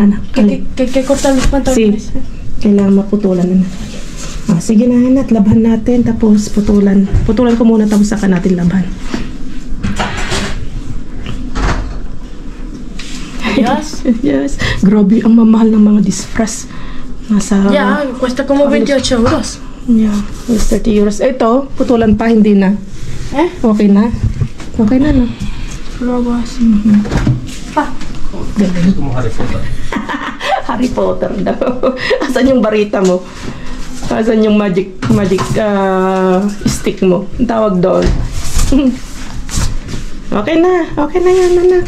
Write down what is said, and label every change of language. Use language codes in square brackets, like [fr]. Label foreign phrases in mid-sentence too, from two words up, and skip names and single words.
[tl] Kailangan maputulan na. Sige na, Hanat. Labhan natin. Tapos putulan. Putulan ko muna tapos saka natin labhan. Yes. Yes. Grabe ang mamahal ng mga disfras. Nasa... [es] Yeah, cuesta como 28 euros. Yeah. 30 euros. [tl] Ito, putulan pa. Hindi na. Okay na. Okay na, no? [es] Luego así. [tl] Galing. Ito mo Harry Potter. Harry Potter daw. Asan yung barita mo? Asan yung [en] magic stick [tl] mo? Ang tawag doon. Okay na yan, anak.